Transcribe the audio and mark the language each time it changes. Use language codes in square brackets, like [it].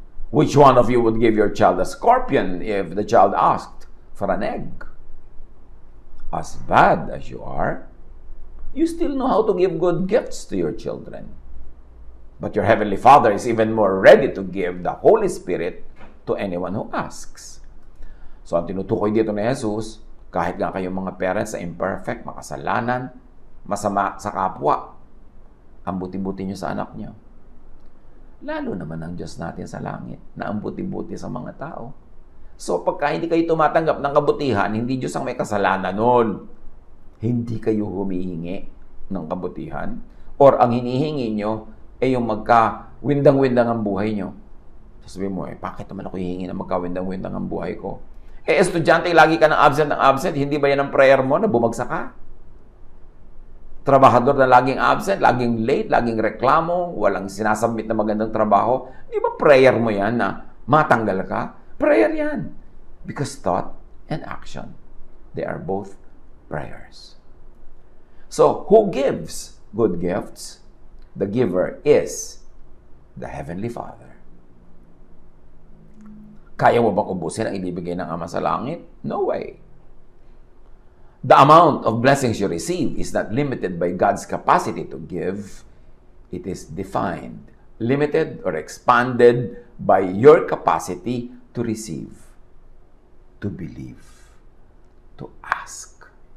[en] Which one of you would give your child a scorpion if the child asked for an egg? As bad as you are, you still know how to give good gifts to your children. But your heavenly Father is even more ready to give the Holy Spirit to anyone who asks. [tl] So, ang tinutukoy dito ni Jesus, kahit nga kayong mga parents na imperfect, makasalanan, masama sa kapwa, ang buti-buti nyo sa anak nyo. Lalo naman ang Diyos natin sa langit, na ang buti-buti sa mga tao. So, pagka hindi kayo tumatanggap ng kabutihan, hindi Diyos ang may kasalanan nun. Hindi kayo humihingi ng kabutihan. Or ang hinihingi nyo, yung magka-windang-windang ang buhay nyo. Sasabihin mo, bakit naman ako hihingi na magka-windang-windang ang buhay ko? Estudyante, lagi ka ng absent, hindi ba yan ang prayer mo na bumagsak ka? Trabahador na laging absent, laging late, laging reklamo, walang sinasubmit na magandang trabaho. Di ba prayer mo yan na matanggal ka? Prayer yan. [en] Because thought and action, they are both prayers. So, who gives good gifts? The giver is the Heavenly Father. [tl] Kaya mo bang ubusin ang ibibigay ng Ama sa langit? [en] No way. The amount of blessings you receive is not limited by God's capacity to give. It is defined, limited, or expanded by your capacity to receive, to believe, to ask.